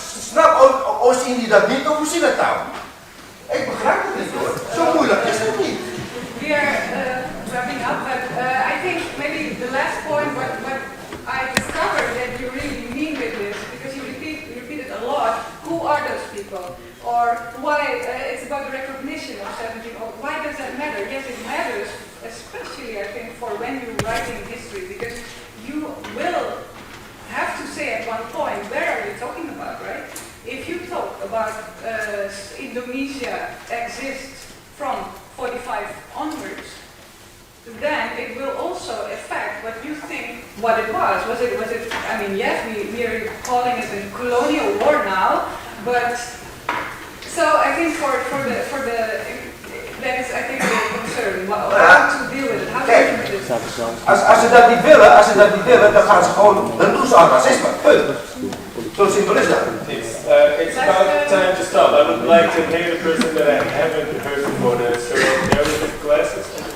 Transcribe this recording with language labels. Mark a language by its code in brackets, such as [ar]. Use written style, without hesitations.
[nl] Snap Oost-Indië dat niet, of hoe zie je dat nou? Ik begrijp het niet hoor. Zo moeilijk is het niet. [en] We are wrapping up, but I think maybe the last point, what I discovered that you really mean with this, because you repeat it a lot, who are those people? Or why, it's about the recognition of 17, why does that matter? Yes, it matters, especially I think for when you're writing history, because you will have to say at one point, where are you talking about, right? If you talk about Indonesia exists from 45 onwards, then it will also affect what you think what it was. Was it, I mean, yes, we are calling it a colonial war now, but, so I think for the that is, I think, the concern, how to deal with it, how to deal with it. [nl] Als ze dat niet willen, dan gaan ze gewoon, dan doen ze aan racisme, punt. Zo simpel is dat. [en] It's about time to stop. I would like to name a person that I haven't heard before, the historiography classes.